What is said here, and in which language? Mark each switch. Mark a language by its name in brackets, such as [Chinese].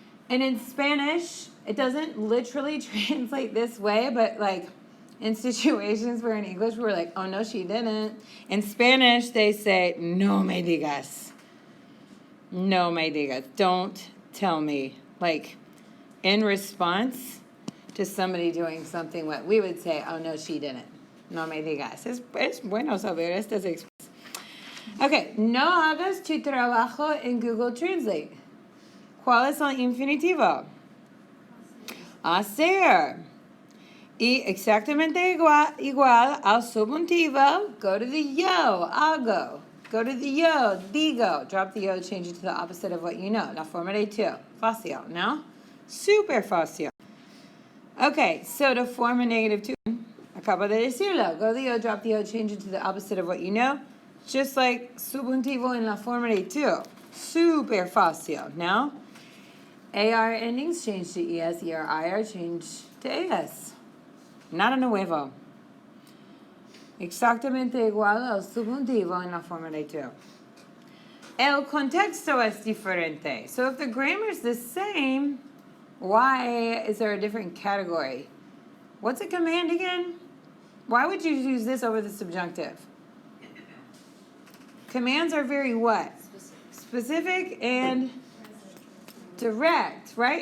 [English] And in Spanish, it doesn't literally translate this way, but like in situations where in English we're like, oh no, she didn't. In Spanish, they say, [Spanish] no me digas. No me digas. [English] Don't tell me. Like in response to somebody doing something, what we would say, oh no, she didn't. [Spanish] No me digas. Es bueno saber estas expresiones. Okay, no hagas tu trabajo en Google Translate. ¿Cuál es el infinitivo? Hacer. Y exactamente igual al subjuntivo, [English] go to the [Spanish] yo, hago. [English] Go to the yo, digo. Drop the yo, change it to the opposite of what you know. [Spanish] La forma de tú. Fácil, ¿no? Super fácil. [English] Okay, so to form a negative two, [Spanish] acabo de decirlo. [English] Go to the yo, drop the yo, change it to the opposite of what you know. Just like [Spanish] subjuntivo en la forma de tú. Super fácil, ¿no? [English] AR endings change to ES, ER, IR change to AS. [Spanish] Nada nuevo. Exactamente igual al subjuntivo en la forma de tú. El contexto es diferente. [English] So if the grammar is the same, why is there a different category? What's a command again? Why would you use this over the subjunctive? Commands are very what? Specific and direct, right?